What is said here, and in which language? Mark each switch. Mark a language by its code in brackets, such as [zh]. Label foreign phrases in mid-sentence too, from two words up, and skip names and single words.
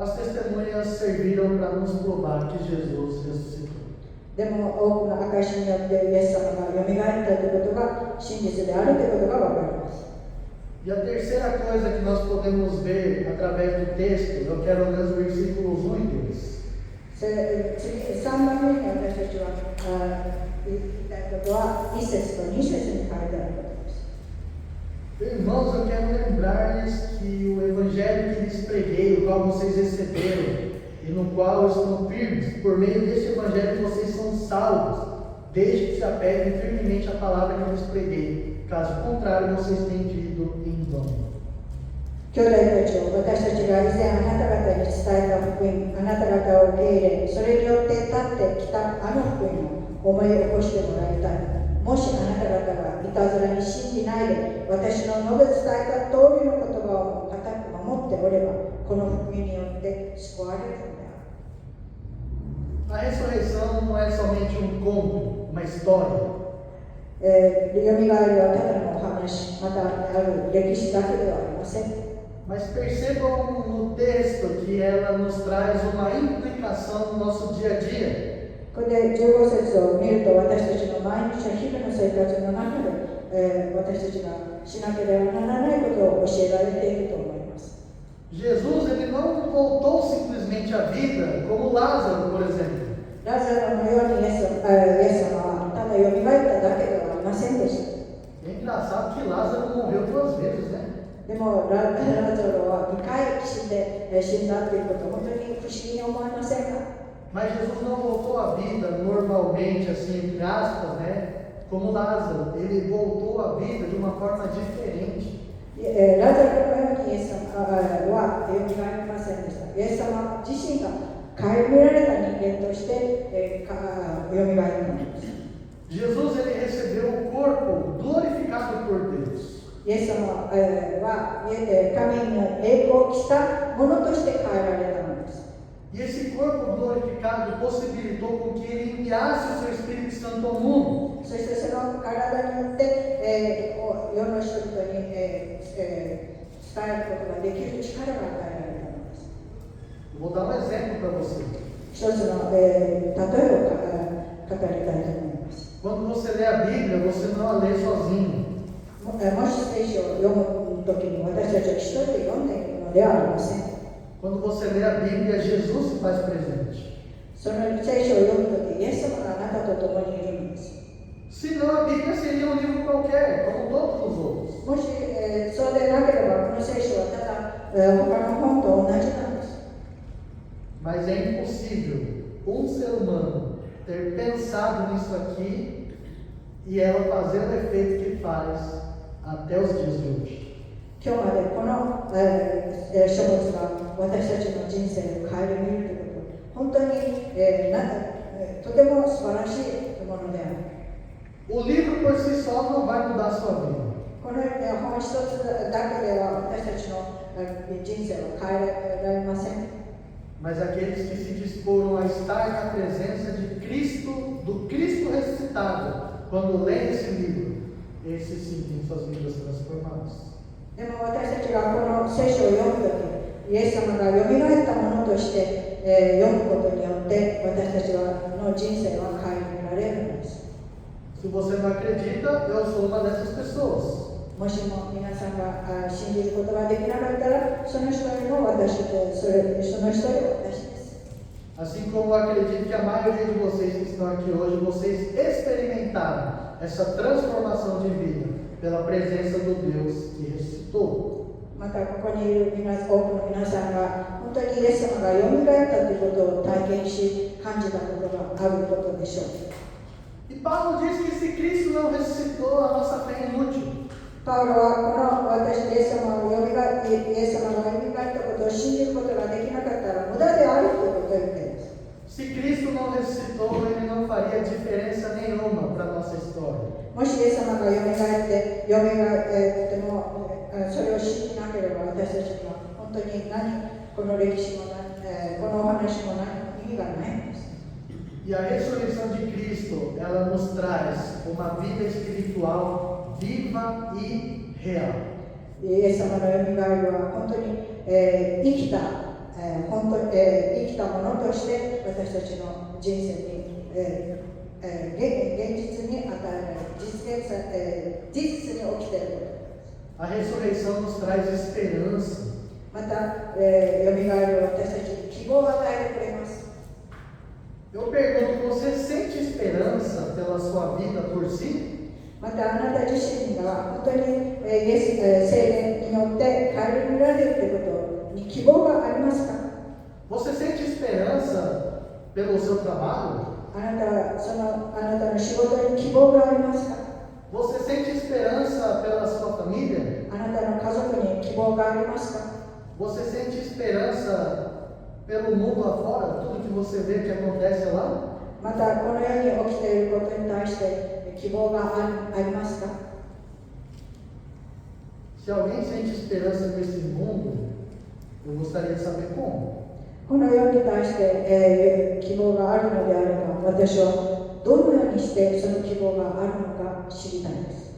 [pt] as testemunhas serviram para nos provar que Jesus ressuscitou. [ja] でも多くの証によってイエス様がよみがえったということが真実であるということが分かります。 [pt] E a terceira coisa que nós podemos ver através do texto, eu quero ler os versículos 1 e 2. [ja] 3 番目に私たちは言いたいことは1節と2節に書いてあることです。 [pt] Irmãos, eu quero lembrar-lhes que o evangelho que lhes preguei, o qual vocês receberam, e no qual estão firmes, por meio deste evangelho vocês são salvos, desde que se apeguem firmemente à palavra que eu lhes preguei. Caso contrário, vocês têm crido em vão. [ja] 兄弟たちを私たちが以前あなた方に伝えた福音、あなた方を受け入れ、それによって立ってきたあの福音を思い起こしてもらいたい。もしあなた方がいたずらに信じないで、私の述べ伝えた通りの言葉を固く守っておれば、この福音によって救われるのである。 [pt] A ressurreição não é somente um conto, uma história. [ja] よみがえりはただのお話、またある歴史だけではありません。 [pt] Mas percebam no texto que ela nos traz uma implicação no nosso dia a dia. [ja] これで15節を見ると、私たちの毎日の日々の生活の中で、私たちがしなければならないことを教えられていると思います。 [pt] Jesus, ele não voltou simplesmente à vida, como Lázaro, por exemplo. [ja] ラザロのようにイエス様はただよみがえっただけではありませんでした。 [pt] É engraçado que Lázaro morreu 2 vezes, né? [ja] でもラザロは2回死んだということを本当に不思議に思いませんか？ [pt] Mas Jesus não voltou à vida normalmente, assim, entre aspas, né? Como Lázaro. Ele voltou à vida de uma forma diferente. [ja] ラザロのようにイエス様はよみがえりませんでした。イエス様自身が顧みられた人間としてよみがえるのです。 [pt] Jesus, ele recebeu o corpo glorificado por Deus. [ja] イエス様は神の栄光を着たものとして変えられたのです。 [pt] E esse corpo glorificado possibilitou com que ele enviasse o seu Espírito Santo ao mundo. [ja] そしてその体によって世の人々に伝えることができる力が与えられたのです。 [pt] Vou dar um exemplo para você. [ja] 一つの例えを語りたいと思います。 [pt] Quando você lê a Bíblia, você não a lê sozinho. [ja] もし聖書を読むときに私たちは一人で読んでいるのではありません。 [pt] Quando você lê a Bíblia, Jesus se faz presente. [ja] その聖書を読むとき、イエス様があなたと共にいるのです。 [pt] Senão a Bíblia seria um livro qualquer, como todos os outros. [ja] もし、そうでなければ、この聖書はただ、他の本と同じなんです。 [pt] Mas é impossível um ser humano ter pensado nisso aqui e ela fazer o efeito que faz até os dias de hoje. [ja] 今日までこの、書物が私たちの人生を顧みるということ、本当に、とても素晴らしいものである。 [pt] O livro por si só não vai mudar a sua vida. [ja] この本一つだけでは私たちの人生は変えられません。 [pt] Mas aqueles que se disporam a estar na presença de Cristo, do Cristo ressuscitado, quando leem esse livro, esses sim têm suas vidas transformadas. [ja] でも私たちがこの聖書を読むとき、イエス様がよみがえったものとして、読むことによって私たちの人生は変えられるのです。 [pt] Se você não acredita, eu sou uma dessas pessoas. [ja] もしも皆さんが信じることができなかったら、その一人の私で、その一人は私です。 [pt] Assim como eu acredito que a maioria de vocês que estão aqui hoje, vocês experimentaram essa transformação de vida pela presença do Deus que ressuscitou. [ja] またここにいる多くの皆さんが本当にイエス様がよみがえったということを体験し、感じたことがあることでしょう。 [pt] E Paulo diz que se Cristo não ressuscitou, a nossa fé é inútil. [ja] パウロはこの私イエス様がよみがえったことを信じることができなかったら無駄であるということを言っています。 [pt] Se Cristo não ressuscitou, ele não faria diferença nenhuma para a nossa história. [ja] もしイエス様がよみがえってもそれを信じなければ私たちには本当にこの歴史もこのお話も意味がないんです。 [pt] E a ressurreição de Cristo, ela nos traz uma vida espiritual viva e real. [ja] イエス様のよみがえりは本当に生きた本当生きたものとして私たちの人生に、現実に与えられる事実に起きていること。 [pt] A ressurreição nos traz esperança. [ja] また、よみがえる私たちに希望を与えてくれます。 [pt] Eu pergunto, você sente esperança pela sua vida por si? [ja] またあなた自身が本当に、聖霊によって変えられるということに希望がありますか？ [pt] Você sente esperança pelo seu trabalho? [ja] あなたの仕事に希望がありますか？ [pt] Você sente esperança pela sua família? [ja] あなたの家族に希望がありますか？ [pt] Você sente esperança pelo mundo lá fora? Tudo que você vê que acontece lá? [ja] またこの世に起きていることに対して希望がありますか？ [pt] Se alguém sente esperança nesse mundo, eu gostaria de saber como. [ja] この世に対して、希望があるのであれば、私はどのようにしてその希望があるのか知りたいです。